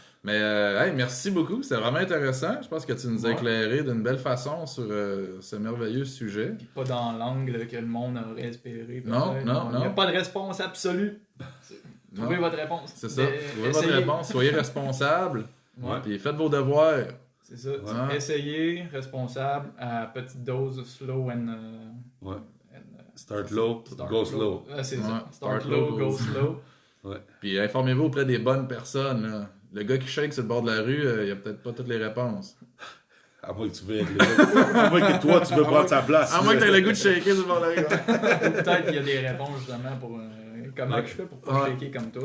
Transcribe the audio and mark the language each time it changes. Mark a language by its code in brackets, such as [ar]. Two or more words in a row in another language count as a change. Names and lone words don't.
[fr] Mais hey, merci beaucoup, c'était vraiment intéressant. Je pense que tu nous as éclairé d'une belle façon sur ce merveilleux sujet. Puis pas dans l'angle que le monde aurait espéré. Non. Il n'y a pas de réponse absolue. Trouvez votre réponse. C'est ça. Trouvez votre réponse. Soyez responsable. Ouais. Puis faites vos devoirs. C'est ça. Essayez, responsable, à petite dose, [en] slow and... Start low, go slow. [fr] C'est ça. [en] Start low, go slow. [fr] Puis informez-vous auprès des bonnes personnes. Là. Le gars qui shake sur le bord de la rue, il a peut-être pas toutes les réponses. À moins que tu veux être à moins que toi, tu veux prendre sa place. À moins que tu aies le goût de shaker sur le bord de la rue. Peut-être qu'il y a des réponses justement pour... comment je fais pour pas shaker comme toi.